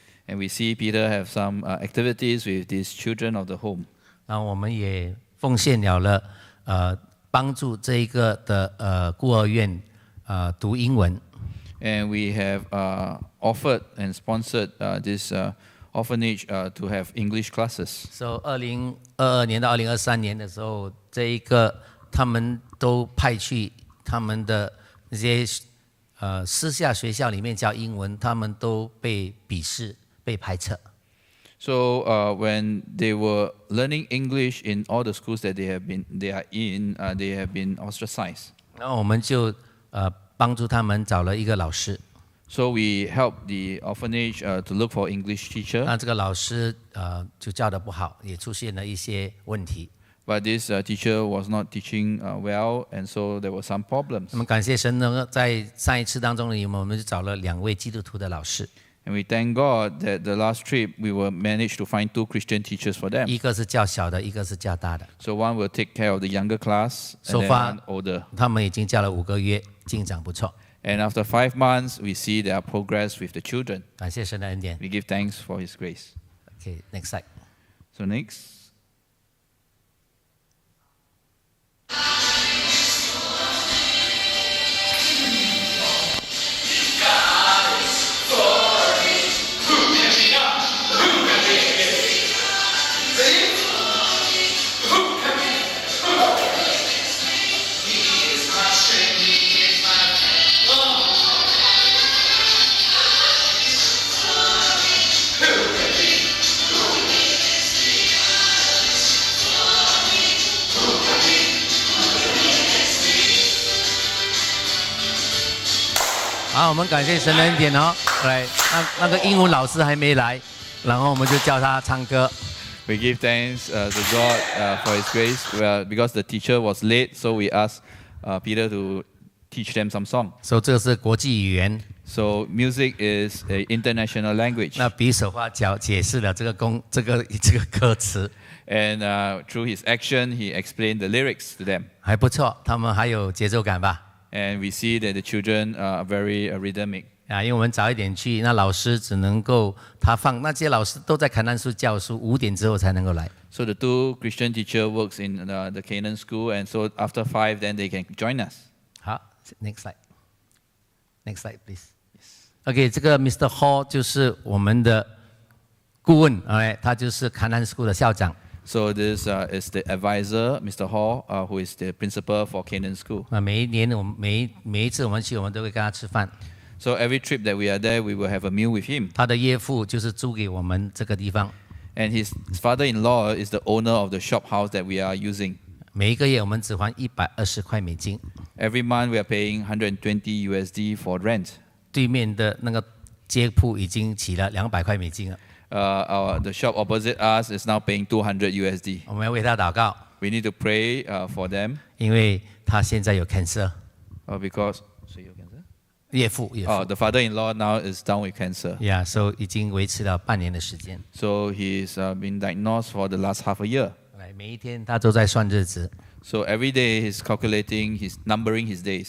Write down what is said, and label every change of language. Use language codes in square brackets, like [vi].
[en] And we see Peter have some activities with these children of the home. [zh] 然后我们也奉献了帮助这一个的孤儿院读英文。 [en] And we have offered and sponsored this orphanage to have English classes. [zh] So 2022年到2023年的时候，这一个他们都派去他们的那些私下学校里面教英文，他们都被鄙视、被排斥。 [en] So when they were learning English in all the schools that they are in, they have been ostracized. [zh] 然后我们就帮助他们找了一个老师。 [en] So we helped the orphanage to look for English teacher. [zh] 那这个老师就教得不好，也出现了一些问题。 [en] But this teacher was not teaching well, and so there were some problems. [zh] 那么感谢神呢，在上一次当中呢，我们就找了2位基督徒的老师。 [en] And we thank God that the last trip we were managed to find 2 Christian teachers for them. [zh] 一个是教小的，一个是教大的。 [en] So one will take care of the younger class, So and then far, one older. [zh] 他们已经教了5个月，进展不错。 [en] And after 5 months, we see their progress with the children. [zh] 感谢神的恩典。 [en] We give thanks for His grace. Okay, next slide. So next. [zh] 好，我们感谢神的恩典哦。来，那个英文老师还没来，然后我们就叫他唱歌。 [en] We give thanks to God for His grace. Because the teacher was late, so we asked Peter to teach them some song. [zh] 所以这个是国际语言。 [en] So music is an international language. [zh] 那比手画脚解释了这个歌词。 [en] And through his action, he explained the lyrics to them. [zh] 还不错，他们还有节奏感吧。 [en] And we see that the children are very rhythmic. [zh] 因为我们早一点去，那老师只能够那些老师都在橄榄树教书，5点之后才能够来。 [en] So the 2 Christian teacher works in the Canaan school, and so after 5, then they can join us. 好 ，next slide please. OK， [zh] 这个 [en] Mr. [zh] Hall 就是我们的顾问，他就是橄榄 school 的校长。 [en] So this is the advisor, Mr. Hall, who is the principal for Canaan School. [zh] 每一次我们去，我们都会跟他吃饭。 [en] So every trip that we are there, we will have a meal with him. [zh] 他的岳父就是租给我们这个地方。 [en] And his father-in-law is the owner of the shop house that we are using. [zh] 每一个月我们只还120块美金。 [en] Every month we are paying $120 USD for rent. [zh] 对面的那个街铺已经起了200块美金了。 [en] The shop opposite us is now paying $200 USD. [zh] 我们要为他祷告。 [en] We need to pray for them. [zh] 因为他现在有 cancer。 [en] Because so you cancer? [zh] 岳父。 [en] The father-in-law now is down with cancer. Yeah, so [zh] 已经维持了半年的时间。 [en] So he's been diagnosed for the last half a year. [zh] 每一天他都在算日子。 [en] So every day he's calculating, he's numbering his days.